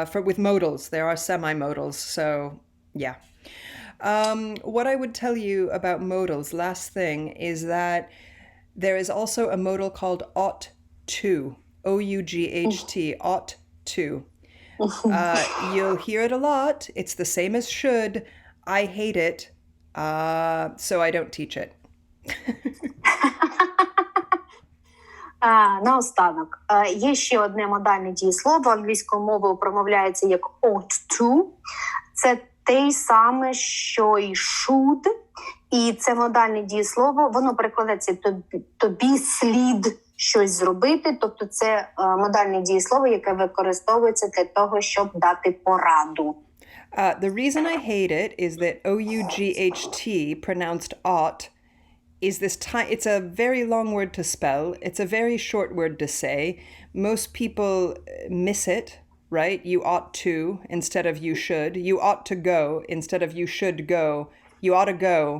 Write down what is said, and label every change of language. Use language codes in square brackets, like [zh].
[en] With modals, there are semi-modals, so yeah. What I would tell you about modals, last thing, is that there is also a modal called ought to. O-U-G-H-T, ought to. You'll hear it a lot. It's the same as should. I hate it, so I don't teach it. [uk] Наостанок. Є ще одне модальне дієслово, англійською мовою промовляється як ought to. Це те саме, що і should. І це модальне дієслово, воно перекладається тобі слід щось зробити, тобто це модальне дієслово, яке використовується для того, щоб дати пораду. [en] The reason I hate it is that O-U-G-H-T, pronounced ought, is it's a very long word to spell. It's a very short word to say. Most people miss it, right? You ought to instead of you should. You ought to go instead of you should go. You ought to go.